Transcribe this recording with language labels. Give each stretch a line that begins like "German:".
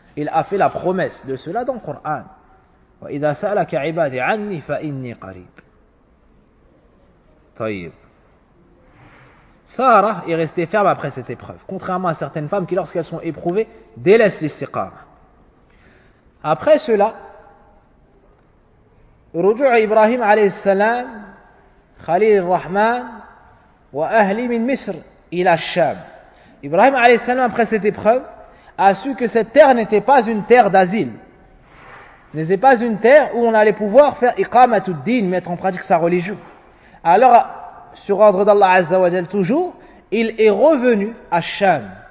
French: Il a fait la promesse de cela dans le Coran.
Arabic: Wa idha sa'alaka 'ibadi 'anni fa inni qarib.
French: Taïb. Sarah est restée ferme après cette épreuve, contrairement à certaines femmes qui, lorsqu'elles sont éprouvées, délaissent l'istiqama. Après cela,
Arabic: رجوع إبراهيم عليه السلام خليل الرحمن وأهلي من مصر إلى الشام.
French: Ibrahim alayhi salam, après cette épreuve, a su que cette terre n'était pas une terre d'asile, n'était pas une terre où on allait pouvoir faire iqamatud din, mettre en pratique sa religion. Alors, sur ordre d'Allah Azza wa Jal toujours, il est revenu à Sham.